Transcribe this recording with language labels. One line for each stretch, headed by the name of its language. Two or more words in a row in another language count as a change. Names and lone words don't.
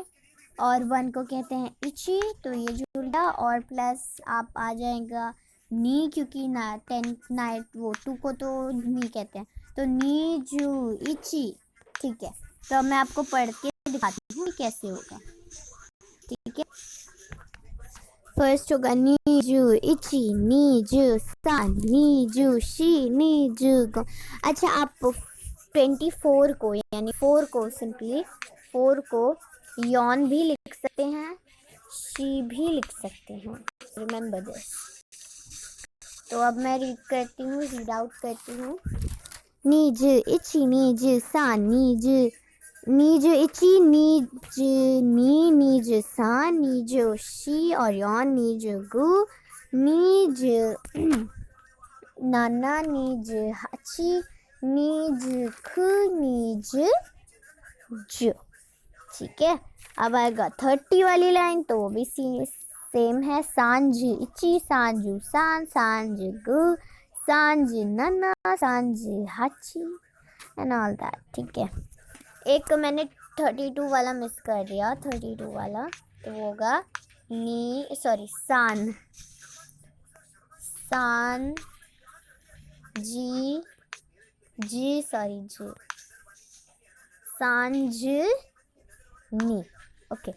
Hindi: और 1 को कहते हैं इची, तो ये जुड़ा, और प्लस आप आ जाएगा नी, क्योंकि ना 10 नाइट वो 2 को तो नी कहते हैं, तो
Japanese: にじゅういち,
Hindi: ठीक है। तो अब मैं आपको पढ़ के दिखाती हूँ कैसे होगा, ठीक है। फर्स्ट होगा
Japanese: にじゅういち、にじゅうさん、にじゅうし、にじゅうご.
Hindi: अच्छा, आप 24 को यानी 4 को सिंपली 4 को यॉन भी लिख सकते हैं, शी भी लिख सकते हैं,
English: remember this.
Hindi: तो अब मैं
English: read out
Hindi: करती हूँ।
Japanese: にじゅういち、にじゅうさん、にじゅういち、にじゅうさん、にじゅうし और よん、にじゅうご、にじゅうなな、にじゅうはち、にじゅうく、にじゅうじゅう,
Hindi: ठीक है। अब आएगा 30 वाली लाइन, तो वो भी सेम है।
Japanese: さんじゅういち、さんじゅうさん、さんじゅうご、さんじゅうなな、さんじゅうはち
English: and all that,
Hindi: ठीक है। एक मैंने 32 वाला मिस कर दिया, 32 वाला, तो वो होगा सान, सान जी सांझनी, ओके।